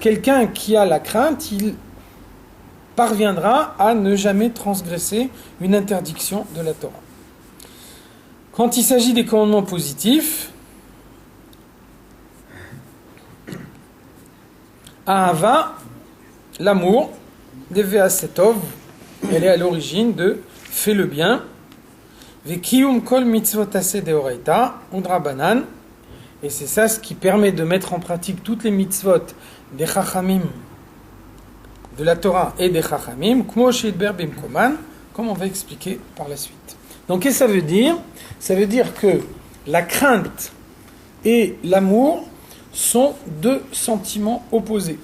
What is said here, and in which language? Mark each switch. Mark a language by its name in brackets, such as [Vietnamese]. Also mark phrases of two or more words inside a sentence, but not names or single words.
[French] Quelqu'un qui a la crainte, il parviendra à ne jamais transgresser une interdiction de la Torah. Quand il s'agit des commandements positifs, Ahava, l'amour, [Hebrew] ועשה טוב, [French] elle est à l'origine de fais le bien, [Hebrew] וקיום כל מצוות עשה דאורייתא, ודרבנן, [French] et c'est ça ce qui permet de mettre en pratique toutes les mitzvot des chachamim, de la Torah et des chachamim, [Hebrew] כמו שיתבאר במקומן, [French] comme on va expliquer par la suite. Donc qu'est-ce que ça veut dire ? Ça veut dire que la crainte et l'amour sont deux sentiments opposés.